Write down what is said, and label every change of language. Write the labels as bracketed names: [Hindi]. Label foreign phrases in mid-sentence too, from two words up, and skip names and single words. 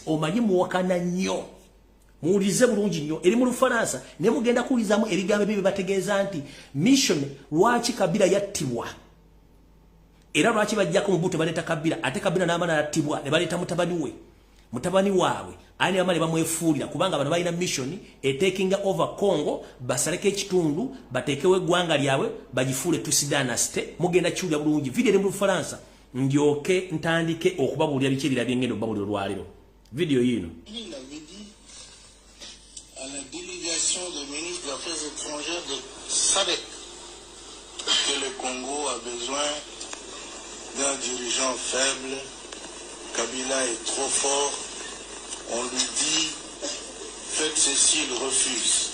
[Ganda] Omanyi muwakana nnyo muwulize bulungi nnyo eri mu Lufaransa ne mugenda kuwulizamu ebigambo bye bategeeza nti mission lwaki Kabila yattibwa era lwaki bajjako mu buto baleeta Kabila ate Kabila n'amana yattibwa ne baleeta mutabani waabwe ani amale bamwefuulira kubanga bano balina [English] mission taking over Congo [Ganda] basaleke ekitundu batekewe eggwanga lyabwe bagifuule [English] Tutsi dynasty. [Ganda] Mugenda kiwulira bulungi video eri mu Lufaransa ndyoke ntandike okubabuulira biki ebirabye ngendo babuulira olwaleero video yino. [French] À la délégation des ministres des Affaires étrangères de SADC que le Congo a besoin d'un dirigeant faible. Kabila est trop fort. On lui dit faites ceci, il refuse.